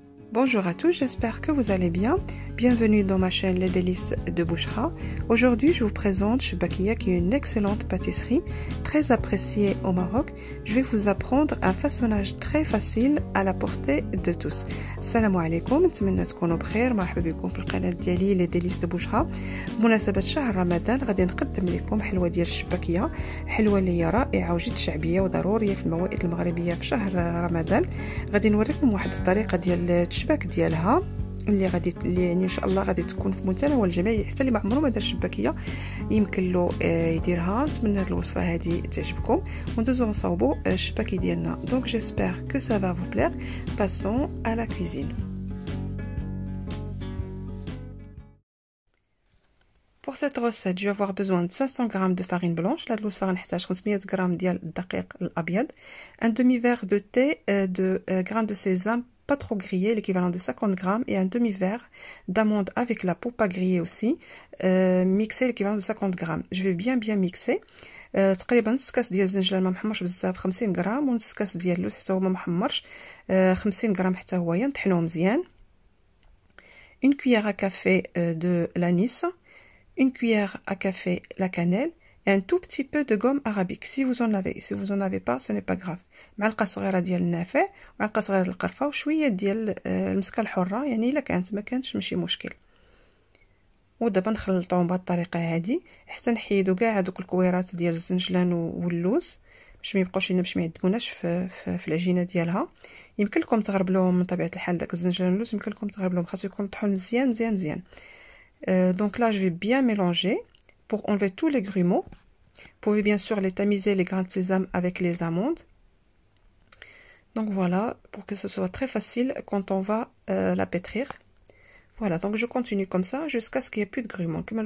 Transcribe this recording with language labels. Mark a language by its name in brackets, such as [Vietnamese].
[French] Bonjour à tous, j'espère que vous allez bien. Bienvenue dans ma chaîne Les Délices de Bouchra. Aujourd'hui, je vous présente Choubakia qui est une excellente pâtisserie, très appréciée au Maroc. Je vais vous apprendre un façonnage très facile à la portée de tous. [Arabic] Salam alaikum, نتمنى تكونوا بخير. مرحبا بكم في القناة ديالي Les Délices de Bouchra. بمناسبة شهر رمضان غادي نقدم لكم حلوة ديال الشباكية، حلوة اللي هي رائعة وجد شعبية وضرورية في الموائد المغربية في شهر رمضان. غادي نوريكم واحد الطريقة ديال الشباك ديالها اللي يعني ان شاء الله غادي تكون في متناول الجميع، حتى اللي ما عمره ما دار الشباكيه يمكن له يديرها. نتمنى الوصفه هذه تعجبكم وندوزو نصاوبوا الشباكي ديالنا. [French] دونك جيسبر كو سا va vous plaire. Passons à la cuisine. Pour cette recette, je vais avoir besoin de 500 g de farine blanche. La farine [Arabic] نحتاج 500 g ديال الدقيق الابيض, [French] un demi-verre de thé de grains de sésame pas trop grillé, l'équivalent de 50 g, et un demi-verre d'amandes avec la peau, pas grillée aussi, mixé, l'équivalent de 50 g. Je vais bien mixer. [Arabic] تقريبا نص كاس ديال الزنجبيل ما محمرش بزاف 50 غرام، ونص كاس ديال اللوز حتى هو ما محمرش 50 غرام حتى هو نطحنوه مزيان. [French] une cuillère à café de l'anis, une cuillère à café la cannelle et un tout petit peu de gomme arabique si vous en avez. Si vous en avez pas, ce n'est pas grave. [Arabic] معلقه صغيره ديال النافع ومعلقه صغيره ديال القرفه وشويه ديال المسكه الحره، يعني الا كانت ما كانتش ماشي مشكل. ودابا نخلطوهم بهذه الطريقه هذه حتى نحيدوا كاع هذوك الكويرات ديال الزنجلان واللوز باش ما يبقاوش لنا، باش ما يعذبوناش في العجينه ديالها. يمكن لكم تغربلوهم من طبيعه الحال داك الزنجلان واللوز، يمكن لكم تغربلوهم، خاصو يكون مطحون مزيان. [French] Donc là je vais bien mélanger pour enlever tous les grumeaux. Vous pouvez bien sûr les tamiser, les grains de sésame avec les amandes. Donc voilà, pour que ce soit très facile quand on va la pétrir. Voilà, donc je continue comme ça jusqu'à ce qu'il n'y ait plus de grumeaux.